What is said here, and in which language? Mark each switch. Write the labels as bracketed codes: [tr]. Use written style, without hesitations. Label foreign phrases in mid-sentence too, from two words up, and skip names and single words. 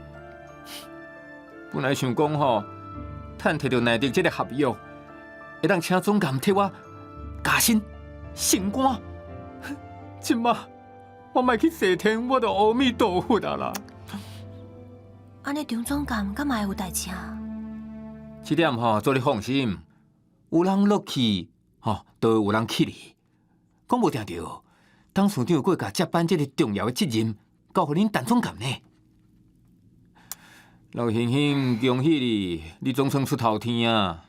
[nan] 本来想讲吼，趁摕到内地这个合约，会当请总监替我加薪升官。即马我莫去西天，我就阿弥陀佛啊啦！安尼张总监敢嘛会有代志啊？这点做你放心，有人落去，都有人起哩。讲无定着，董事长过甲接班这个重要的责任，交互恁陈总监呢。老欣欣，恭喜你，你总算出头天啊！